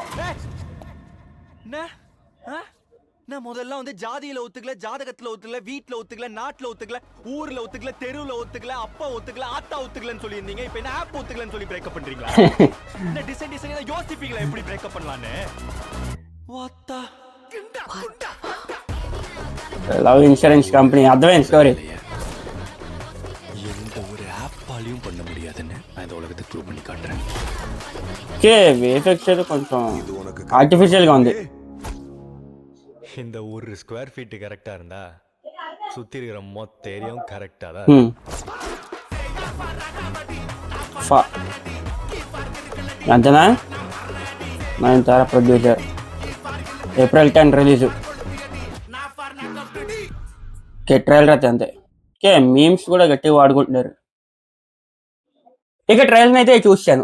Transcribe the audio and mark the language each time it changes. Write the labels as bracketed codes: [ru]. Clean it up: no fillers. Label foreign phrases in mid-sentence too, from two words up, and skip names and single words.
[ta] நான் முதல்ல வந்து ஜாதியில ஒத்துக்கல, ஜாதகத்துல ஒத்துக்கல, வீட்டுல ஒத்துக்கல, நாட்டுல ஒத்துக்கல, ஊர்ல ஒத்துக்கல, தெருவுல ஒத்துக்கல, அப்பா ஒத்துக்கல, ஆத்தா ஒத்துக்கலன்னு சொல்லி இருந்தீங்க. இப்ப என்ன ஆப் ஒத்துக்கலன்னு சொல்லி பிரேக்கப் பண்றீங்களா? என்ன டிசைன் யோசிப்பீங்களா எப்படி பிரேக்கப் பண்ணலான்னு? வாத்தா [en] love insurance company [te] అర్థమైంది స్టోరీ. [ta] எந்த ஒரு ஆப்பாலையும் பண்ண முடியாதுன்னு நான் இந்த உலகத்தை ப்ரூவ் பண்ணி காட்டுறேன். [en] okay VFX [te] అయితే కొంచెం ఆర్టిఫిషియల్ గా ఉంది. [ta] இந்த ஒரு [en] square feet [ta] கரெக்டா இருந்தா சுத்தி இருக்கிற மொத்த ஏரியாவும் கரெக்டா தான். [te] అంతేనా? 9 తార ప్రొడ్యూసర్. ఏప్రిల్ 10 రిలీజ్. [en] okay trailer [te] అయితే అంతే. [en] okay memes [te] కూడా గట్టిగా వాడుకుంటున్నారు. ఇక ట్రైలర్ అయితే చూశాను.